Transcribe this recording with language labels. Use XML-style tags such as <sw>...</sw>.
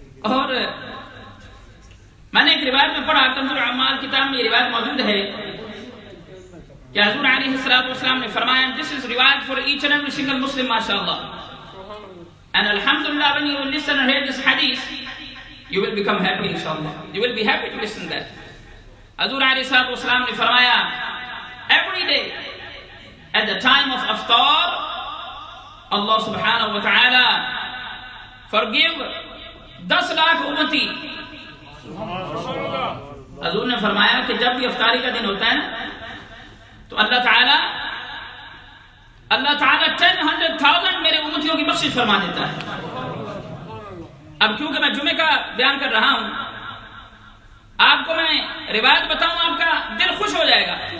<ur>اور میں نے ایک روایت میں پڑھا، کنز الاعمال کتاب میں یہ روایت موجود ہے کہ حضور علیہ السلام نے فرمایا</ur> <en>this is riwayat for each and every single Muslim</en> <ur>ماشاءاللہ.</ur> <en>And alhamdulillah when you listen and hear this hadith you will become happy inshallah. You will be happy to listen that.</en> <ur>حضور علیہ السلام نے فرمایا</ur> <en>every day at the time of iftar Allah subhanahu wa ta'ala forgive 10 lakh ummati.</en> <ur>حضور نے فرمایا کہ جب بھی افطاری کا دن ہوتا ہے نا تو اللہ تعالیٰ 100,000 میرے امتیوں کی بخشش فرما دیتا ہے. اب کیونکہ میں جمعے کا بیان کر رہا ہوں، آپ کو میں روایت بتاؤں آپ کا دل خوش ہو جائے گا.</ur>